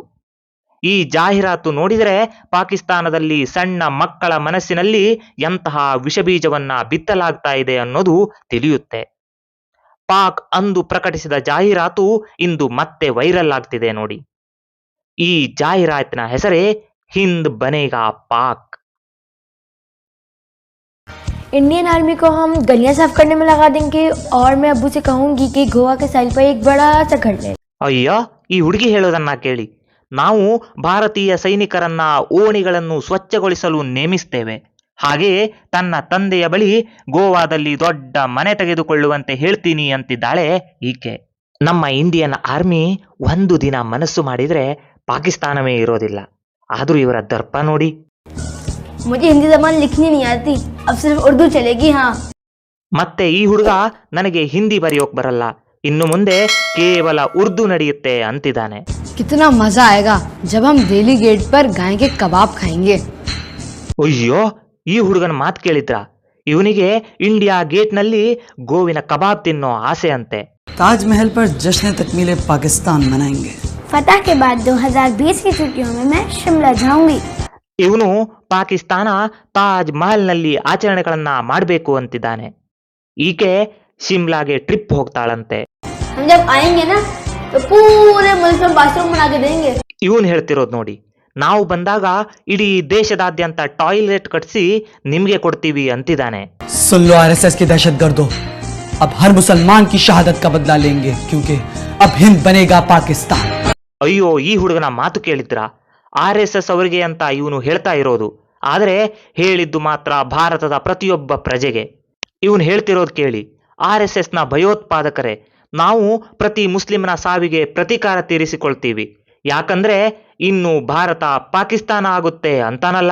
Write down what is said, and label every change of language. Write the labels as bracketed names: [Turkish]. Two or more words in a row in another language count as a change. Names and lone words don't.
[Kannada] ಈ ಜಾಹೀರಾತು ನೋಡಿದರೆ ಪಾಕಿಸ್ತಾನದಲ್ಲಿ ಸಣ್ಣ ಮಕ್ಕಳ ಮನಸ್ಸಿನಲ್ಲಿ ಎಂತಹ ವಿಷಬೀಜವನ್ನ ಬಿತ್ತಲಾಗ್ತಾ ಇದೆ ಅನ್ನೋದು ತಿಳಿಯುತ್ತೆ. ಪಾಕ್ ಅಂದು ಪ್ರಕಟಿಸಿದ ಜಾಹೀರಾತು ಇಂದು ಮತ್ತೆ ವೈರಲ್ ಆಗ್ತಿದೆ ನೋಡಿ. ಈ ಜಾಹೀರಾತಿನ ಹೆಸರೇ [Urdu] ہند بنے گا پاک. [English] Indian Army [Urdu] کو ہم گلیاں صاف کرنے میں لگا دیں گے اور میں ابو سے کہوں گی کہ گوا کے ساحل پر ایک بڑا سا گھر لے. [Kannada] ಅಯ್ಯ, ಈ ಹುಡುಗಿ ಹೇಳೋದನ್ನ ಕೇಳಿ. ನಾವು ಭಾರತೀಯ ಸೈನಿಕರನ್ನ ಓಣಿಗಳನ್ನು ಸ್ವಚ್ಛಗೊಳಿಸಲು ನೇಮಿಸ್ತೇವೆ. ಹಾಗೆಯೇ ತನ್ನ ತಂದೆಯ ಬಳಿ ಗೋವಾದಲ್ಲಿ ದೊಡ್ಡ ಮನೆ ತೆಗೆದುಕೊಳ್ಳುವಂತೆ ಹೇಳ್ತೀನಿ ಅಂತಿದ್ದಾಳೆ ಈಕೆ. ನಮ್ಮ [English] Indian Army [Kannada] ಒಂದು ದಿನ ಮನಸ್ಸು ಮಾಡಿದ್ರೆ ಪಾಕಿಸ್ತಾನವೇ ಇರೋದಿಲ್ಲ. ಆದ್ರೂ ಇವರ ದರ್ಪ ನೋಡಿ. [Urdu] مجھے ہندی زبان لکھنی نہیں آتی، اب صرف اردو چلے گی. ہاں, [Kannada] ಮತ್ತೆ ಈ ಹುಡುಗ ನನಗೆ ಹಿಂದಿ ಬರೆಯೋಕ್ ಬರಲ್ಲ, ಇನ್ನು ಮುಂದೆ ಕೇವಲ ಉರ್ದು ನಡೆಯುತ್ತೆ ಅಂತಿದ್ದಾನೆ. [Urdu] کتنا مزہ آئے گا جب ہم دلی گیٹ پر گائے کے کباب کھائیں گے. [Kannada] ಅಯ್ಯೋ, ಈ ಹುಡುಗನ ಮಾತು ಕೇಳಿದ್ರ? ಇವನಿಗೆ ಇಂಡಿಯಾ ಗೇಟ್ ನಲ್ಲಿ ಗೋವಿನ ಕಬಾಬ್ ತಿನ್ನೋ ಆಸೆ ಅಂತೆ. [Urdu] تاج محل پر جشن تکمیل پاکستان منائیں گے. فتح کے بعد 2020 کی چھٹیوں میں میں شملہ جاؤں گی. [Kannada] ಇವನು ಪಾಕಿಸ್ತಾನ ತಾಜ್ ಮಹಲ್ ನಲ್ಲಿ ಆಚರಣೆಗಳನ್ನ ಮಾಡಬೇಕು ಅಂತಿದ್ದಾನೆ. ಈಕೆ ಶಿಮ್ಲಾಗೆ ಟ್ರಿಪ್ ಹೋಗ್ತಾಳಂತೆ. [Urdu] ہم جب آئیں گے نا تو پورے ملک میں باتھ روم بنا کے دیں گے. [Kannada] ಇವನು ಹೇಳ್ತಿರೋದು ನೋಡಿ, ನಾವು ಬಂದಾಗ ಇಡೀ ದೇಶದಾದ್ಯಂತ ಟಾಯ್ಲೆಟ್ ಕಟ್ಸಿ ನಿಮ್ಗೆ ಕೊಡ್ತೀವಿ ಅಂತಿದ್ದಾನೆ. [Urdu] سن لو آر ایس ایس کے دہشت گردوں، اب ہر مسلمان کی شہادت کا بدلہ لیں گے کیونکہ اب ہند بنے گا پاکستان. [Kannada] ಅಯ್ಯೋ, ಈ ಹುಡುಗನ ಮಾತು ಕೇಳಿದ್ರ? RSS ಅವರಿಗೆ ಅಂತ ಇವನು ಹೇಳ್ತಾ ಇರೋದು, ಆದರೆ ಹೇಳಿದ್ದು ಮಾತ್ರ ಭಾರತದ ಪ್ರತಿಯೊಬ್ಬ ಪ್ರಜೆಗೆ. ಇವನು ಹೇಳ್ತಿರೋದು ಕೇಳಿ, RSS ನ ಭಯೋತ್ಪಾದಕರೇ, ನಾವು ಪ್ರತಿ ಮುಸ್ಲಿಮನ ಸಾವಿಗೆ ಪ್ರತೀಕಾರ ತೀರಿಸಿಕೊಳ್ತೀವಿ, ಯಾಕಂದ್ರೆ ಇನ್ನು ಭಾರತ ಪಾಕಿಸ್ತಾನ ಆಗುತ್ತೆ ಅಂತಾನಲ್ಲ.